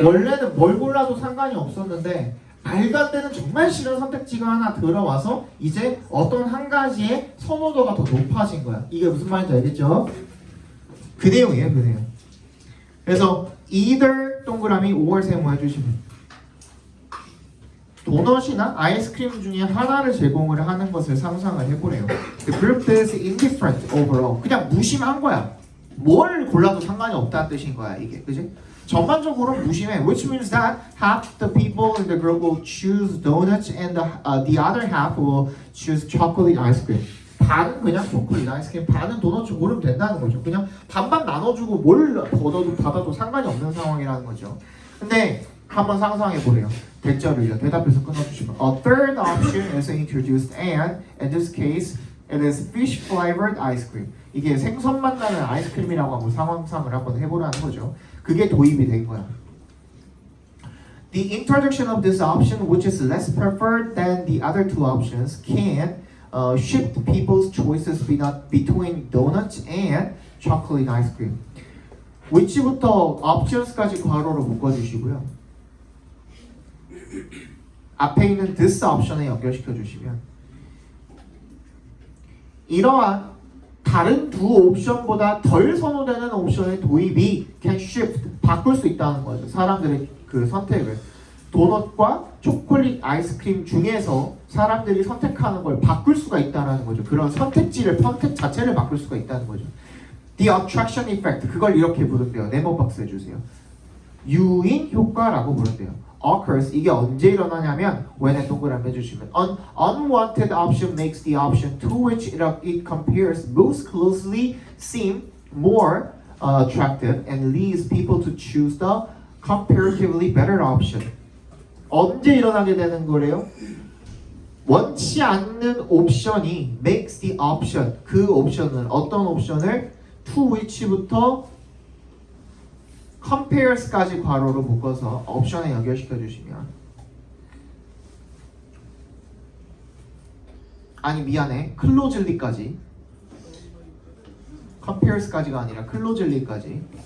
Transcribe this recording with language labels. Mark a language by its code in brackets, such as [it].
[ko] 원래는 뭘 골라도 상관이 없었는데 말도 안 되는 정말 싫은 선택지가 하나 들어와서 이제 어떤 한 가지의 선호도가 더 높아진 거야. 이게 무슨 말인지 알겠죠? 그 내용이에요, 그 내용. 그래서 either 동그라미 or 세모 해주시면 도넛이나 아이스크림 중에 하나를 제공을 하는 것을 상상을 해보래요. [en] The group is indifferent overall. [ko] 그냥 무심한 거야. 뭘 골라도 상관이 없다는 뜻인 거야, 이게. 그지? 전반적으로 무심해. [en] Which means that half the people in the group will choose donuts and the other half will choose chocolate ice cream. [ko] 반은 그냥 초콜릿 아이스크림, 반은 도넛 고르면 된다는 거죠. 그냥 반반 나눠주고 뭘 받아도 상관이 없는 상황이라는 거죠. 근데 한번 상상해 보래요. 대절을요. 대답해서 끊어주시면 [en] A third option is introduced and in this case it is fish flavored ice cream. [ko] 이게 생선맛 나는 아이스크림이라고 하고 상황상을 한번 해보라는 거죠. 그게 도입이 된 거야. [en] The introduction of this option, which is less preferred than the other two options, can shift people's choices between donuts and chocolate ice cream. [ko] which부터 options까지 괄호로 묶어주시고요. 앞에 있는 this option에 연결시켜 주시면 이러한 다른 두 옵션보다 덜 선호되는 옵션의 도입이 can shift, 바꿀 수 있다는 거죠. 사람들의 그 선택을. 도넛과 초콜릿 아이스크림 중에서 사람들이 선택하는 걸 바꿀 수가 있다는 거죠. 그런 선택지를, 선택 자체를 바꿀 수가 있다는 거죠. [en] The attraction effect, [ko] 그걸 이렇게 부른대요. 네모 박스 해주세요. 유인 효과라고 부른대요. [en] occurs, [ko] 이게 언제 일어나냐면 when에 동그라미 해주시면 [en] An unwanted option makes the option to which it compares most closely seem more attractive and leads people to choose the comparatively better option. [ko] 언제 일어나게 되는 거래요? 원치 않는 옵션이 [en] makes the option, [ko] 그 옵션은 어떤 옵션을 to which부터 compares까지 괄호로 묶어서 옵션에 연결시켜 주시면 아니 미안해 closely까지 compares까지가 아니라 closely까지